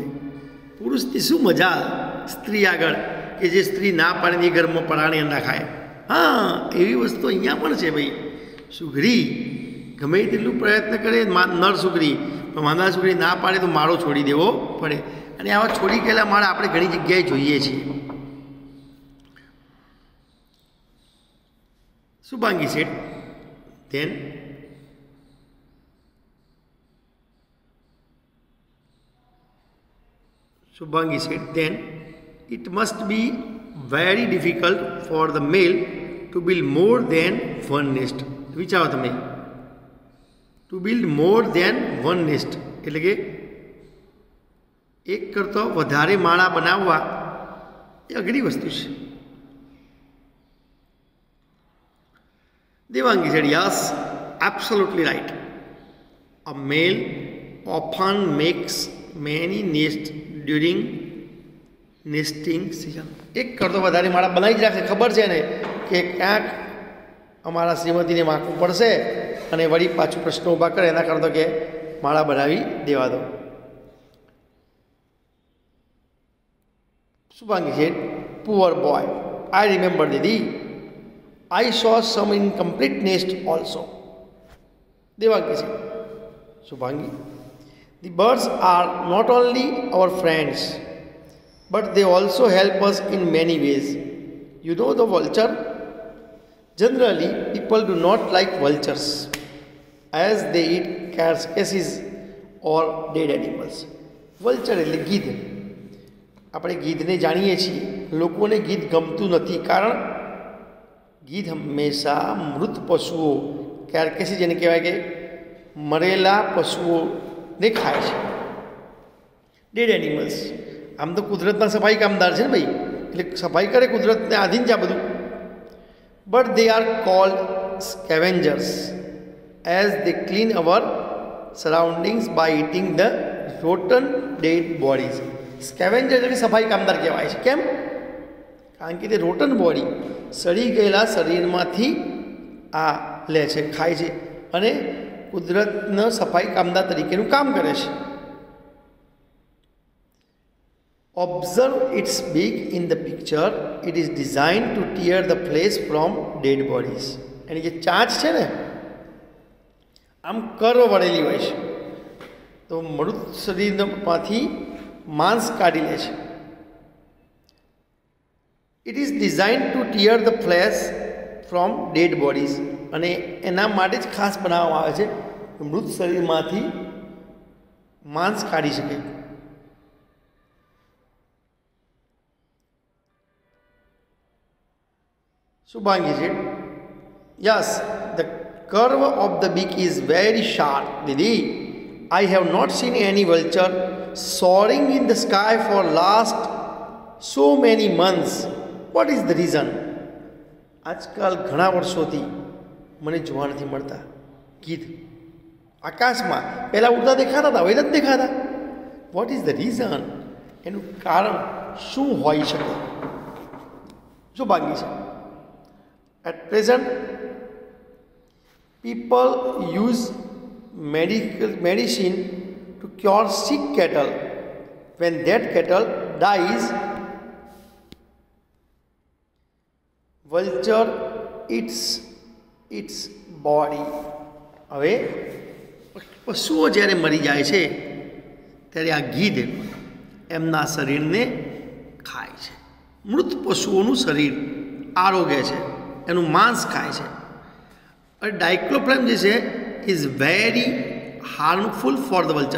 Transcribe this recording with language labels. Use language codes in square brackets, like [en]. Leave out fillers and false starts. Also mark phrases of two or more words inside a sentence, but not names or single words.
[gu] પુરુષની શું મજા સ્ત્રી આગળ, કે જે સ્ત્રી ના પાડીને એ ઘરમાં પરાણે ના ખાય। હા, એવી વસ્તુ અહીંયા પણ છે ભાઈ। સુઘરી ગમે તેટલું પ્રયત્ન કરે નર સુઘરી, પણ માદા સુઘરી ના પાડે તો માળો છોડી દેવો પડે। અને આવા છોડી ગયેલા માળા આપણે ઘણી જગ્યાએ જોઈએ છીએ। [en] Subhangi said, then it must be very difficult for the male to build more than one nest. [gu] વિચારો તમે, [en] to build more than one nest [gu] એટલે કે એક કરતો વધારે માળા બનાવવા એ અઘરી વસ્તુ છે। [en] Devangi said, yes, absolutely right. A male often makes many nests during nesting season. [gu] એક કરતો વધારે માળા બનાવી જ રાખશે, ખબર છે ને કે ક્યાંક અમારા શ્રીમતીને માખું પડશે અને વળી પાછું પ્રશ્ન ઊભા કરે, એના કરતો કે માળા બનાવી દેવા દો। [en] Subhangi said, poor boy. I remember, Didi. I saw some incomplete nest also. Devangi said, Subhangi, the birds are not only our friends, but they also help us in many ways. You know the vulture? Generally, people do not like vultures as they eat carcasses or dead animals. [gu] Vulture એટલે ગીધ. આપણે ગીધને જાણીએ છીએ, લોકોને ગીધ ગમતું નથી, કારણ ગીધ હંમેશા મૃત પશુઓ, કાર્કેસીસ જેને કહેવાય કે મરેલા પશુઓને ખાય છે. [en] dead animals. [gu] આમ તો કુદરતના સફાઈ કામદાર છે ને ભાઈ, એટલે સફાઈ કરે, કુદરતને આધીન છે આ બધું. [en] But they are called scavengers as they clean our surroundings by eating the rotten dead bodies. [gu] Scavenger એટલે સફાઈ કામદાર કહેવાય છે. કેમ? કારણ કે તે [en] rotten body, [gu] સડી ગયેલા શરીરમાંથી આ લે છે, ખાય છે અને કુદરતનો સફાઈ કામદાર તરીકેનું કામ કરે છે. [en] Observe its beak in the picture. It is designed to tear the flesh from dead bodies. [gu] એની જે ચાંચ છે ને, આમ કર્વ વળેલી હોય છે, તો મૃત શરીરમાંથી માંસ કાઢી લે છે. [en] It is design to tear the flesh from dead bodies, [gu] અને એના માટે જ ખાસ બનાવવામાં આવે છે કે મૃત શરીરમાંથી માંસ કાઢી શકે. [en] Subhangi said, yes, the curve of the beak is very sharp, Didi. I have not seen any vulture soaring in the sky for last so many months. What is the reason? [gu] આજકાલ ઘણા વર્ષોથી મને જોવા નથી મળતા ગીધ આકાશમાં. પહેલાં ઉડતા દેખાતા હતા, હવે નથી દેખાતા. [en] What is the reason? [gu] એનું કારણ શું હોઈ શકે? જો બાકી છે. [en] At present, people use medicine to cure sick cattle. When that cattle dies, vulture eats its body. [gu] હવે પશુઓ જ્યારે મરી જાય છે ત્યારે આ ગીધ એમના શરીરને ખાય છે. મૃત પશુઓનું શરીર આરોગે છે, એનું માંસ ખાય છે. અને ડાયક્લોફ્લેમ જે છે [en] is very harmful for the vulture.